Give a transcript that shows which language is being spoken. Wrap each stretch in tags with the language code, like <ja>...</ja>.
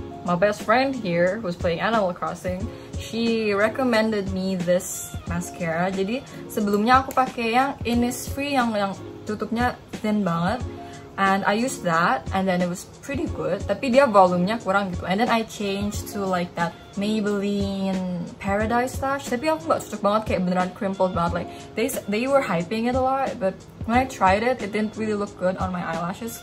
<en>My best friend here who's playing Animal Crossing, she recommended me this mascara.</en> <id>Jadi sebelumnya aku pakai yang Innisfree yang tutupnya thin banget.</id> <en>And I used that, and then it was pretty good.</en> <id>Tapi dia volumenya kurang gitu.</id> <en>And then I changed to like that Maybelline Paradise Lash.</en> <id>Tapi aku nggak cocok banget, kayak beneran crimpled banget.</id> <en>Like they were hyping it a lot, but when I tried it, it didn't really look good on my eyelashes.</en>